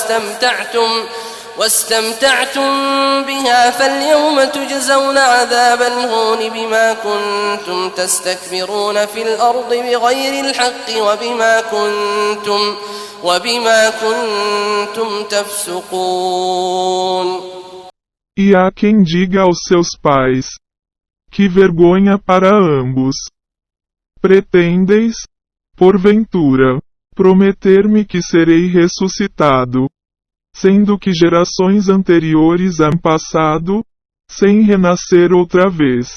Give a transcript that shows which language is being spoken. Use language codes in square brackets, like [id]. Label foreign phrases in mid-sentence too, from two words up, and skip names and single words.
[ar] واستمتعتم بها فاليوم تجزون عذاب الهون بما كنتم تستكبرون في الأرض بغير الحق وبما كنتم تفسقون. [pt] E há quem diga aos seus pais: que vergonha para ambos! Pretendeis, porventura, prometer-me que serei ressuscitado, sendo que gerações anteriores han passado, sem renascer outra vez.